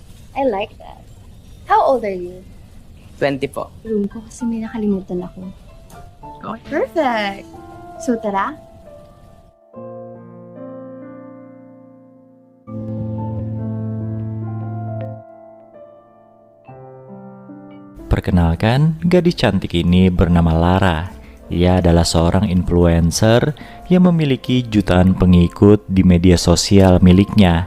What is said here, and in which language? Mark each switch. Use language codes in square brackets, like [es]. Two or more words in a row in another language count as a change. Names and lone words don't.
[en] I like that. How old are you? [tl] 20 po. Room ko kasi may nakalimutan ako. [en] Oh, perfect! So, tara? [id] Perkenalkan, gadis cantik ini bernama Lara. Ia adalah seorang influencer yang memiliki jutaan pengikut di media sosial miliknya.